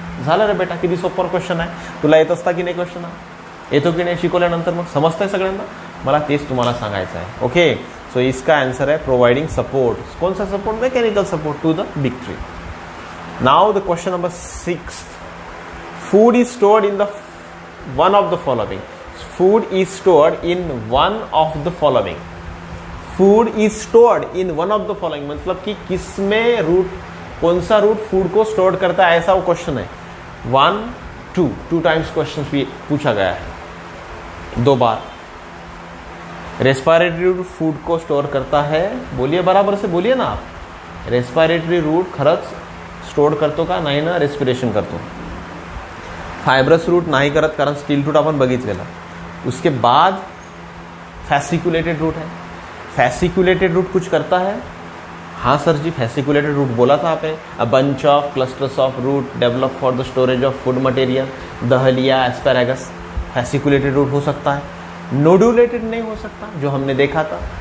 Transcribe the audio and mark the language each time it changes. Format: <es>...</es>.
<mr>झालं रे बेटा, किती सोपं क्वेश्चन आहे. तुला येत असता की नाही क्वेश्चन? येतो की नाही शिकवल्यानंतर? मग समजतंय सगळ्यांना? मला तेच तुम्हाला सांगायचं आहे.</mr> <hi>ओके, सो इसका आंसर है प्रोवाइडिंग सपोर्ट. कौन सा support?</hi> <en>Mechanical support to the big tree. Now the question number 6. Food is stored in the one of the following. Food is stored in one of the following. Food is stored in one of the following</en> <hi>मतलब कि किसमें root, कौन सा root food को store करता है, ऐसा वो क्वेश्चन है. 1, 2 टू टाइम्स क्वेश्चन पूछा गया है, 2 बार. रेस्पिरेटरी रूट फूड को स्टोर करता है. बोलिए, बराबर से बोलिए ना आप.</hi> <mr>रेस्पिरेटरी रूट खरंच स्टोर करतो का? नाही ना, रेस्पिरेशन करतो. फायब्रस रूट नाही करत, कारण स्टील रूट आपण बघितलेला.</mr> <hi>उसके बाद फैसिकुलेटेड रूट है. फैसिकुलेटेड रूट कुछ करता है? हाँ सर जी, फैसिकुलेटेड रूट बोला था आपने.</hi> <en>A bunch of clusters of root develop for the storage of food material.</en> <hi>Dahlia, asparagus, फैसिकुलेटेड root हो सकता है. नोड्यूलेटेड नहीं हो सकता, जो हमने देखा था.</hi>